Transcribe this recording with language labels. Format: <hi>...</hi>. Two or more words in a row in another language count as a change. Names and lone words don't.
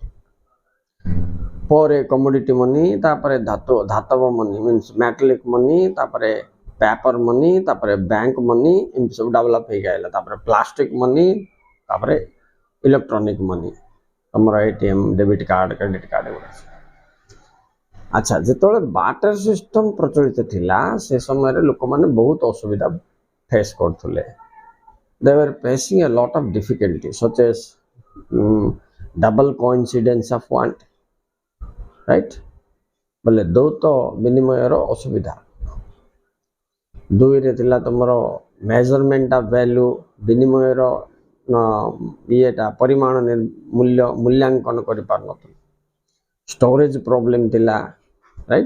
<or>ପରେ</or> <en>commodity money,</en> <or>ତାପରେ ଧାତବ ମନି</or> <en>means metallic money,</en> <or>ତାପରେ</or> <en>paper money,</en> <or>ତାପରେ</or> <en>bank money,</en> <or>ଏମିତି ସବୁ ଡେଭଲପ ହେଇକି ଆସିଲା। ତାପରେ</or> <en>plastic money,</en> <or>ତାପରେ</or> <en>electronic money,</en> <or>ତମର ATM,</or> <en>debit card, credit card</en> <or>ଏଗୁଡ଼ା। ଆଚ୍ଛା, ଯେତେବେଳେ</or> <en>barter system</en> <or>ପ୍ରଚଳିତ ଥିଲା ସେ ସମୟରେ ଲୋକମାନେ ବହୁତ ଅସୁବିଧା ଫେସ୍ କରୁଥିଲେ।</or> <en>They were facing a lot of difficulty such as double coincidence of want, right?</en> <or>ବୋଲେ ଦୌତ ବିନିମୟର ଅସୁବିଧା। ଦୁଇରେ ଥିଲା ତମର</or> <en>measurement of value,</en> <or>ବିନିମୟର ଇଏଟା ପରିମାଣ ମୂଲ୍ୟାଙ୍କନ କରିପାରୁନଥିଲା।</or> <en>storage problem</en> <or>ଥିଲା, ରାଇଟ୍?</or>